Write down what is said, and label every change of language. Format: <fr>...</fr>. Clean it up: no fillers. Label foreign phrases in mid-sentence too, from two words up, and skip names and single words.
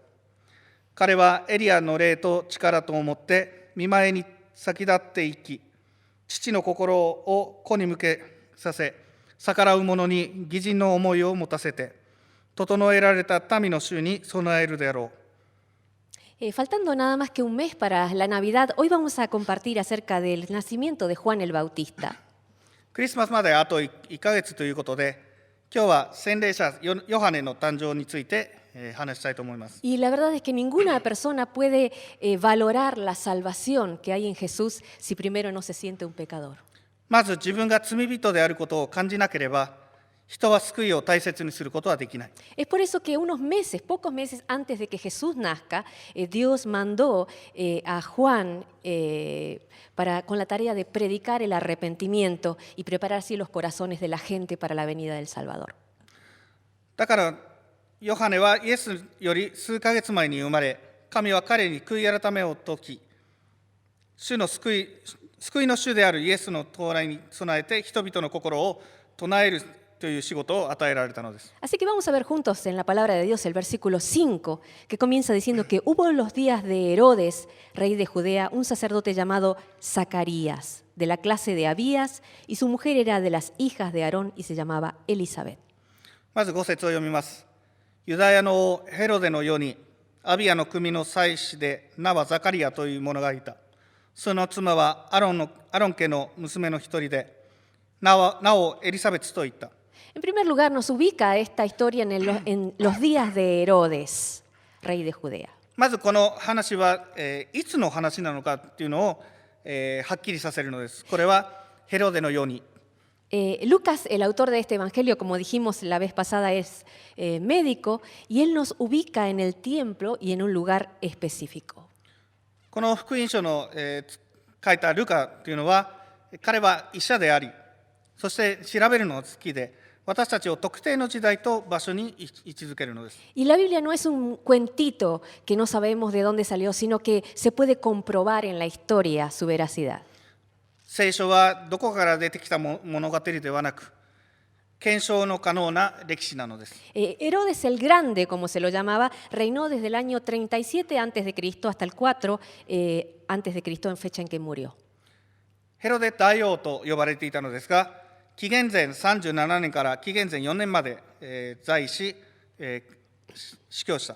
<ja>彼はエリアの霊と力と思って御前に先立っていき、父の心を子に向けさせ、逆らう者に義人の思いを持たせて、整えられた民の衆に備えるであろう。</ja> <es>Faltando nada más que un mes para la Navidad, hoy vamos a compartir acerca del nacimiento de Juan el Bautista.</es> <ja>クリスマスまであと1ヶ月ということで、今日は洗礼者ヨハネの誕生について話したいと思います。</ja> <es>Y la verdad es que ninguna persona puede valorar la salvación que hay en Jesús si primero no se siente un pecador.</es> <ja>まず自分が罪人であることを感じなければ、人は救いを大切にすることはできない。</ja> <es>Es por eso que pocos meses antes de que Jesús nazca, Dios mandó a Juan con la tarea de predicar el arrepentimiento y preparar así los corazones de la gente para la venida del Salvador.</es> <ja>だからヨハネはイエスより数ヶ月前に生まれ、神は彼に悔い改めを説き、救いの主であるイエスの到来に備えて人々の心を唱えるという仕事を与えられたのです。</ja> <es>Así que vamos a ver juntos en la palabra de Dios el versículo 5, que comienza diciendo que hubo en los días de Herodes, rey de Judea, un sacerdote llamado Zacarías, de la clase de Abías, y su mujer era de las hijas de Aarón y se llamaba Elizabeth.</es> <ja>まず5節を読みます。ユダヤのヘロデの世にアビアの組の妻子で名はザカリアという者がいた。その妻はアロン家の娘の一人で、名をエリザベツと言った。</ja> <es>En primer lugar, nos ubica esta historia en los días de Herodes, rey de Judea.</es> <ja>まずこの話は、いつの話なのかっていうのを、はっきりさせるのです。これはヘロデの世に。</ja> <es>Lucas, el autor de este evangelio, como dijimos la vez pasada, es médico y él nos ubica en el tiempo y en un lugar específico.</es> <ja>この福音書の、書いたルカというのは、彼は医者であり、そして調べるのが好きで、私たちを特定の時代と場所に位置づけるのです。</ja> <es>Y la Biblia no es un cuentito que no sabemos de dónde salió, sino que se puede comprobar en la historia su veracidad.</es> <ja>聖書はどこから出てきた物語ではなく、検証の可能な歴史なのです。</ja> <es>Herodes el Grande, como se lo llamaba, reinó desde el año 37 a.C. hasta el 4 a.C. en fecha en que murió.</es> <ja>ヘロデ大王と呼ばれていたのですが、紀元前37年から紀元前4年まで、在位し、死去した。</ja>